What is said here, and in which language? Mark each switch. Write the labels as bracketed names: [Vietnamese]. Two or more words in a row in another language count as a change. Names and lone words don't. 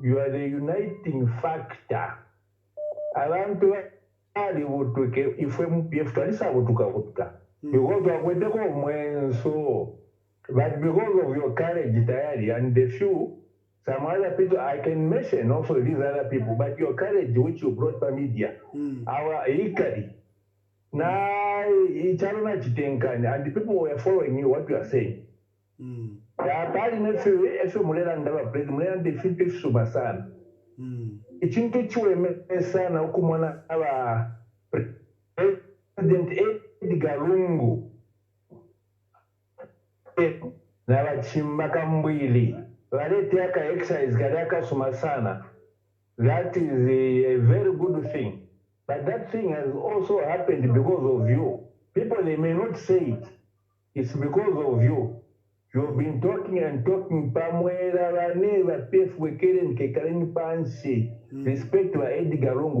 [English] You are the uniting factor. I want to add if PF because but because of your courage, Tayali, and the few, some other people, I can mention also these other people, but your courage which you brought by media, our Ikari, now it's and the people were following you, what you are saying. [Bemba] President Edgar Lungu na bachimba kambwili balete aka exercise kadaka sumasana. [English] That is a very good thing, but that thing has also happened because of you. People, they may not say it. It's because of you. You've been talking and talking. Respect to Edgar Lungu.